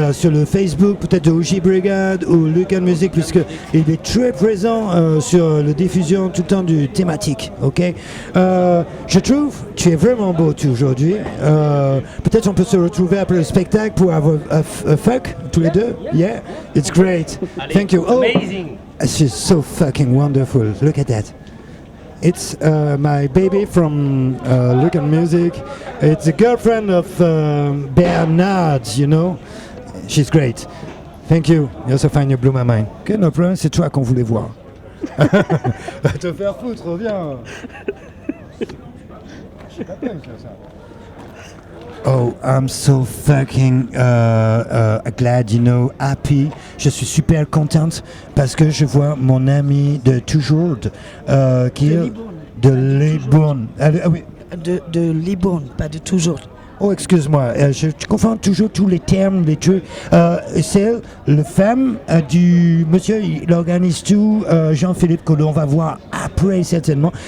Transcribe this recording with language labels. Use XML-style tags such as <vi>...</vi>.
<fr>Sur le Facebook, peut-être de OG Brigade ou Lucan Music, puisqu'il est très présent sur la diffusion tout le temps du thématique. Ok. Je trouve tu es vraiment beau aujourd'hui. Peut-être on peut se retrouver après le spectacle pour avoir a fuck tous les deux.</fr> <en>Yeah, it's great. Thank you. Oh, Amazing. she's so fucking wonderful. Look at that. It's my baby from Lucan Music. It's the girlfriend of Bernard, you know. She's great. Thank you. You also find you blew my mind. Okay, no problem,</en> <fr>c'est toi qu'on voulait voir. Va te faire foutre, reviens.</fr> <en>Oh, I'm so fucking glad, you know, happy.</en> <fr>Je suis super contente parce que je vois mon ami de toujours, qui est de Libourne. Ah oui. De Libourne, pas de toujours. Oh, excuse-moi, je confonds toujours tous les termes, les trucs. C'est le femme du monsieur, il organise tout, Jean-Philippe, que l'on va voir après certainement.</fr>